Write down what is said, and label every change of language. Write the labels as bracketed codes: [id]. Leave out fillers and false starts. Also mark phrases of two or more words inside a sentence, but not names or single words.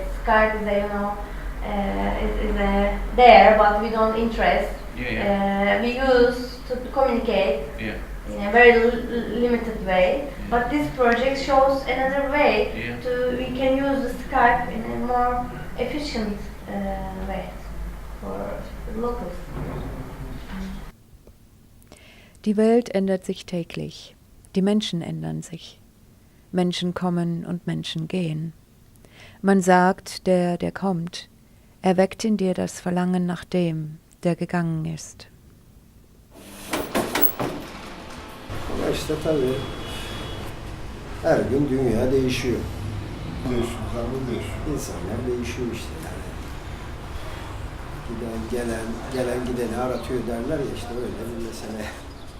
[en] Skype is there, but we don't interest. We use to communicate. In a very limited way, but this project shows another way we can use the Skype in a more efficient way for locals. [de] Die Welt ändert sich täglich. Die Menschen ändern sich. Menschen kommen und Menschen gehen. Man sagt, der kommt, erweckt in dir das Verlangen nach dem, der gegangen ist. [tr] Ama işte tabii her gün dünya değişiyor. İnsanlar değişiyor işte yani. Gelen gideni aratıyor derler ya, işte öyle bir mesele.